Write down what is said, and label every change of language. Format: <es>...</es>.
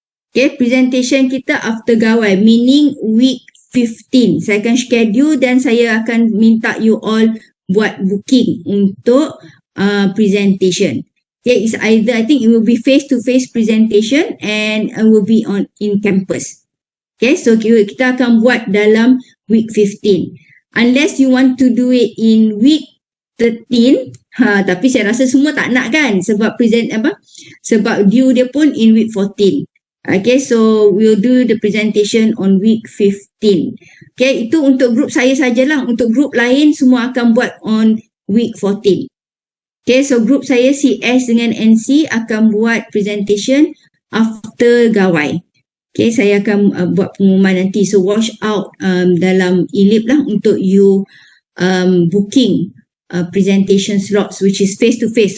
<en>Okay, presentation kita after gawai, meaning week 15.</en> <ms>Saya akan schedule dan saya akan minta you all buat booking untuk presentation.</ms> <en>Okay, it's either, I think it will be face-to-face presentation and it will be in campus.</en> <ms>Okay, so kita akan buat dalam week 15.</ms> <en>Unless you want to do it in week 13,</en> <ms>tapi saya rasa semua tak nak kan, sebab sebab</ms> <en>due dia pun in week 14. Okay, so we'll do the presentation on week 15.</en> <ms>Okay, itu untuk grup saya sajalah. Untuk grup lain semua akan buat on week 14. Okay, so grup saya CS dengan NC akan buat presentation after gawai.</ms> <en>Okay,</en> <ms>saya akan buat pengumuman nanti.</ms> <en>So watch out</en> <ms>dalam e-lib lah untuk</ms> <en>you booking presentation slots which is face to face.</en>